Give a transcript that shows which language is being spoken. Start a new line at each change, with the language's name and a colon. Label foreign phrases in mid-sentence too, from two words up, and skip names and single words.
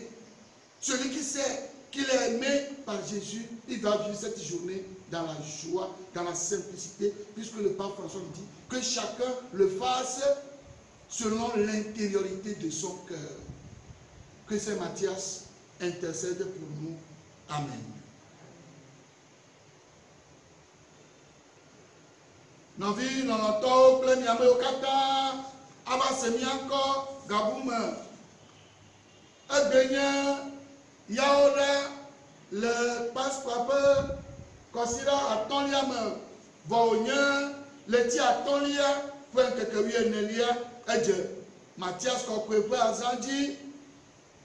French: Celui qui sait qu'il est aimé par Jésus, il va vivre cette journée dans la joie, dans la simplicité, puisque le pape François nous dit que chacun le fasse selon l'intériorité de son cœur. Que Saint Matthias intercède pour nous. Amen.
Ewe: Novi nonoto ple miamewo katã ava se miakɔ gabume egbenye yawo ɖe le Pasqua ƒe kɔsiɖa atɔ̃lia me vɔ wònye leti atɔ̃lia ƒe ŋkeke 14 edze Matthias kɔkɔe ƒe azã dzi